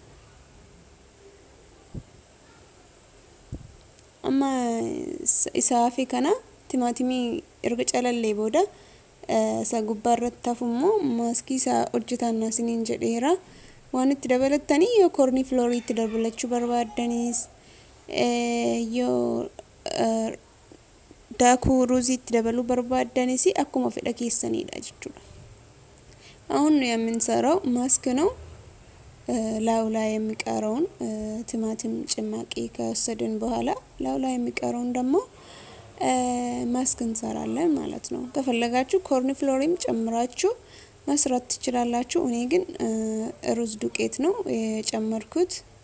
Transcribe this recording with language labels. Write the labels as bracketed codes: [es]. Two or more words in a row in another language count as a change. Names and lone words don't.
[om] amma isaafi kana timaatimii erga calallee booda isa gubbaarratti hafummoo maaskii isaa hojjetan isiniin jedheera. waan itti dabalattanii yoo kornii floorii itti dabalachuu barbaaddanis yoo daakuu ruuzii itti dabaluu barbaaddanis akkuma fedha keessaniidha jechuudha. [am] አሁን የምንሰራው ማስክ ነው። ላው ላይ የሚቀረውን ቲማቲም ጭማቂ ከወሰድን በኋላ ላው ላይ የሚቀረውን ደግሞ ማስክ እንሰራለን ማለት ነው። ከፈለጋችሁ ኮርን ፍሎሪም ጨምራችሁ መስራት ትችላላችሁ። እኔ ግን ሩዝ ዱቄት ነው የጨመርኩት።